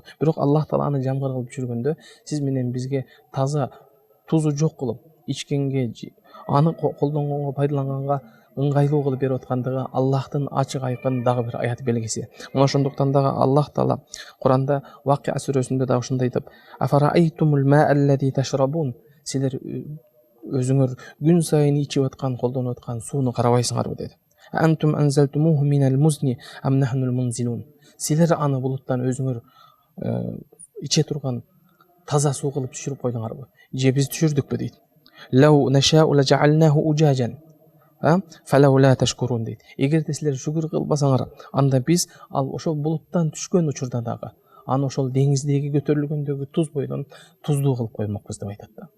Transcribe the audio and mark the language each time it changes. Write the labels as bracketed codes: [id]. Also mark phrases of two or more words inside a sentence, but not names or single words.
[ky] Бирок Аллах Таала аны жамгыр кылып жүргөндө сиз менен бизге таза тузу жок кылып, ичкенге, аны колдонгонго, пайдаланганга ыңгайлуу кылып берип аткандыгы Аллахтын ачык айкын дагы бир аят белгиси. Мына ошондуктан дагы Аллах Таала Куранда Вакия сүрөсүндө да ушундай деп: [ar] "أفرأيتم الماء الذي تشربون", [ky] силер өзүңөр күн сайын ичип аткан, колдонуп аткан сууну карабайсыңарбы деди. [ar] "أأنتم أنزلتموه من المزن أم نحن المنزلون", [ky] силер аны булуттан өзүңөр иче турган таза суу кылып түшүрүп койдуңарбы, же биз түшүрдүкпү дейт. [ar] "لو نشاء جعلناه أجاجا فلولا تشكرون" дейт. [ky] Эгерде силер шүгүр кылбасаңар, анда биз ал ошол булуттан түшкөн учурда дагы аны ошол деңиздеги көтөрүлгөндөгү туз бойдон туздуу кылып коймокпуз деп айтат да.